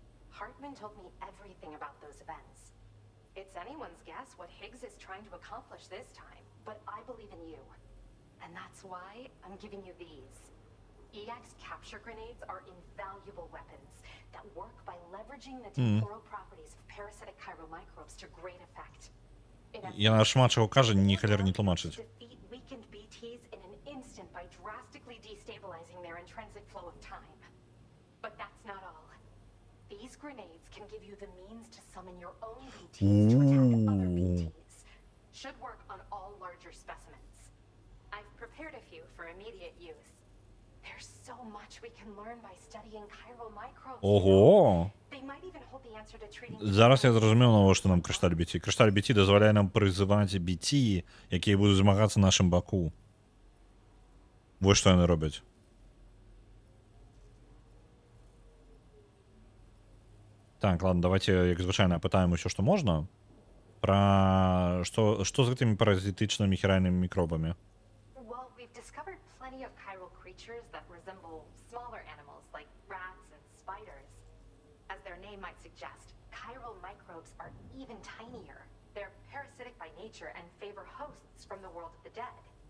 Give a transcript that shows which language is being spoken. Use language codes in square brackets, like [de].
[en] Hartman told me everything about those events. It's anyone's guess what Higgs is trying to accomplish this time, but I believe in you. And that's why I'm giving you these. EX capture grenades are invaluable weapons that work by leveraging the temporal properties of parasitic chiromicrobes to great effect. [be] Яна шмат чаго кажа, ні халер не тлумачыць. [en] Defeat weakened BTs in an instant by drastically destabilizing their intrinsic flow of time. But that's not all. These grenades can give you the means to summon your own BTs to attack other BTs. Should work on all larger specimens. I've prepared a few for immediate use. There's so much we can learn by studying chiromicrobes. Ого! They might even hold the answer to treating. [be] Зараз я зразумеў, навошта нам крышталь BT. Крышталь BT дазваляе нам прызываць BT, якія будуць змагацца на нашым баку. Вось што яны робяць. Так, ладно, давайте, як звычайна, пытаем усё, што можна. Пра што з гэтымі паразітычнымі хіральнымі мікробамі? [en] Well, we've discovered plenty of chiral creatures that resemble smaller animals like rats and spiders. As their name might suggest, chiral microbes are even tinier. They're parasitic by nature and favor hosts from the world of the dead.